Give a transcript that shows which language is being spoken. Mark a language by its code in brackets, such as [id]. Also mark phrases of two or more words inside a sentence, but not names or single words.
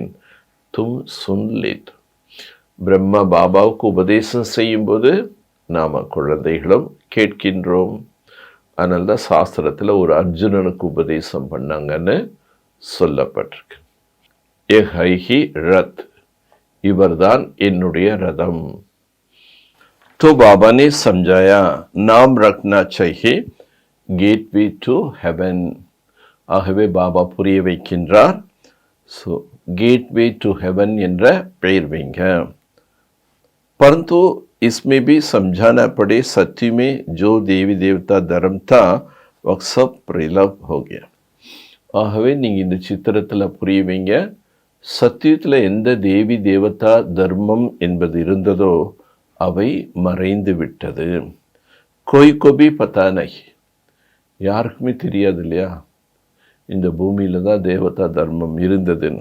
[hi] तुम सुन लेते, [ta] பிரம்மா பாபாவுக்கு உபதேசம் செய்யும்போது நாம் குழந்தைகளும் கேட்கின்றோம். அதனால தான் சாஸ்திரத்தில் ஒரு அர்ஜுனனுக்கு உபதேசம் பண்ணாங்கன்னு சொல்லப்பட்டிருக்கு. [hi] ये है ही रथ, [ta] இவர்தான் என்னுடைய ரதம். [hi] तो बाबा ने समझाया नाम रखना चाहिए [en] gateway to heaven, [ta] ஆகவே பாபா புரிய வைக்கின்றார். ஸோ [en] gateway to heaven [ta] என்ற பெயர் வைங்க. [hi] परंतु इसमें भी समझाना पड़े सत्य में जो देवी देवता धर्म था वह सब प्रलप हो गया. [ta] ஆகவே நீங்கள் இந்த சித்திரத்தில் புரிய வைங்க, சத்தியத்தில் எந்த தேவி தேவதா தர்மம் என்பது இருந்ததோ அவை மறைந்து விட்டது. [hi] कोई कोभी पता नहीं, [ta] யாருக்குமே தெரியாது இல்லையா இந்த பூமியில் தான் தேவதா தர்மம் இருந்ததுன்னு.